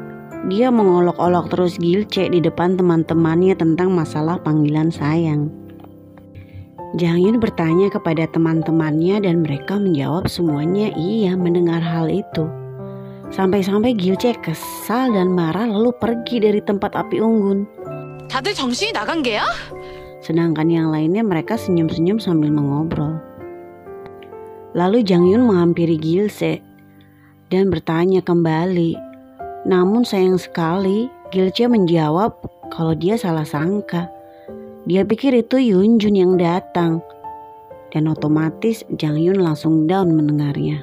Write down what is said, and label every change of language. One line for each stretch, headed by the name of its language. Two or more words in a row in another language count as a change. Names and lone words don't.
Indonesian: Dia mengolok-olok terus Gilche di depan teman-temannya tentang masalah panggilan sayang. Jang Yun bertanya kepada teman-temannya dan mereka menjawab semuanya iya mendengar hal itu. Sampai-sampai Gilche kesal dan marah lalu pergi dari tempat api unggun.
Korean: 다들 정신이 나간 게야?
Indonesian: Sedangkan yang lainnya mereka senyum-senyum sambil mengobrol. Lalu Jang Yun menghampiri Gilche dan bertanya kembali. Namun sayang sekali Gilche menjawab kalau dia salah sangka. Dia pikir itu Yun Jun yang datang. Dan otomatis Jang Yun langsung down mendengarnya.